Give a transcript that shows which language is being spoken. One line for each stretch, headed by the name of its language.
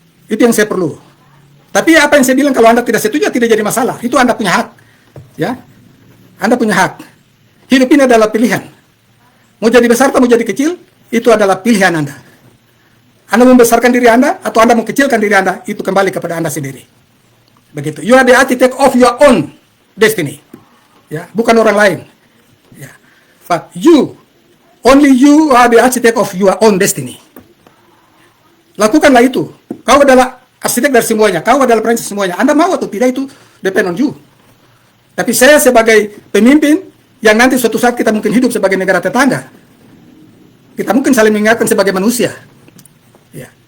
Indonesian: Itu yang saya perlu. Tapi apa yang saya bilang, kalau Anda tidak setuju tidak jadi masalah. Itu Anda punya hak. Ya. Anda punya hak. Hidup ini adalah pilihan. Mau jadi besar atau mau jadi kecil, itu adalah pilihan Anda. Anda membesarkan diri Anda atau Anda mengkecilkan diri Anda, itu kembali kepada Anda sendiri. Begitu.
English: You are the architect of your own destiny.
Indonesian: Ya, bukan orang lain. Ya.
English: But only you are the architect of your own destiny.
Indonesian: Lakukanlah itu. Kau adalah arsitek dari semuanya. Kau adalah perancang semuanya. Anda mau atau tidak itu
English: depend on you.
Indonesian: Tapi saya sebagai pemimpin yang nanti suatu saat kita mungkin hidup sebagai negara tetangga, kita mungkin saling mengingatkan sebagai manusia. Ya.